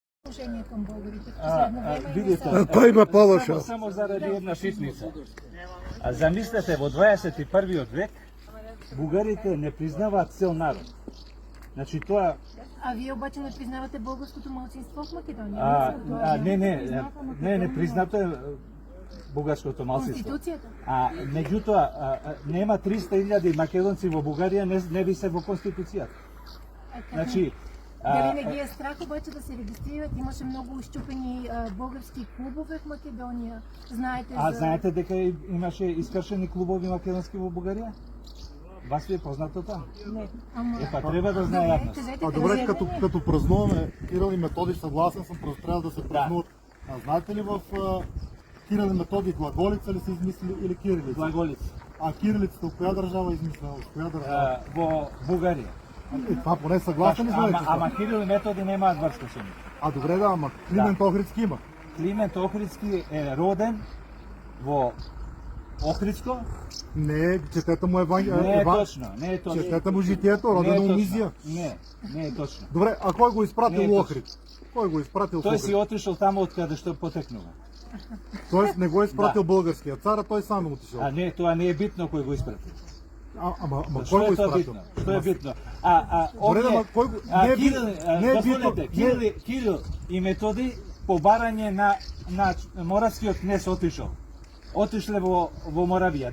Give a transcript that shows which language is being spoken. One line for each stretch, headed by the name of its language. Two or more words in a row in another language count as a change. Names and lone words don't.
Bulgarian: отношение към българите в последно време?
Macedonian: Видите, Кој има полоша? само заради една шитница. Замислете, во 21 век бугарите не признаваат цел народ. Значи тоа
Bulgarian: А вие обаче не признавате българското малцинство в Македония?
Macedonian: не признато е бугарското малцинство.
Bulgarian: Конституцията?
Macedonian: Меѓутоа нема 300.000 македонци во Бугарија, не ви се во конституцијата. Значи
Bulgarian: Дали не ги е страх обаче да се регистрират? Имаше много изчупени български клубове в Македония.
Macedonian: Знаете за... знаете дека имаше искршени клубови македонски во Бугарија? Вас ви е познато тоа? Не. Треба да знае јавност.
Bulgarian: Добре, като празнуваме Кирил и Методий, съгласен съм, просто трябва да се празнуват. Знаете ли в Кирил и Методий глаголица ли са измислили или кирилица?
Macedonian: Глаголица.
Bulgarian: Кирилицата от коя държава е измислена? От коя държава?
Macedonian: Во Бугарија.
Bulgarian: Това поне съгласен ли знаете?
Macedonian: Ама Кирил и Методий немаат врска со нив.
Bulgarian: Добре, ама Климент Охридски има.
Macedonian: Климент Охридски е роден во Охридско.
Bulgarian: Не, четете му Евангелие.
Macedonian: Не е точно.
Bulgarian: Четете му житието, родено у Мизия.
Macedonian: Не е точно.
Bulgarian: Добре, а кой го изпратил Охрид? Кой го изпратил в
Macedonian: Тој
Bulgarian: Охрид?
Macedonian: си отишол таму од каде што потекнува.
Bulgarian: Тоест не го изпратил българския цар, а той сам отишел.
Macedonian: Не, тоа не е битно кој го испратил.
Bulgarian: Ама кой го изпратил?
Macedonian: Што е битно? Кирил и Методий по барање на моравскиот кнез отишле во Моравија.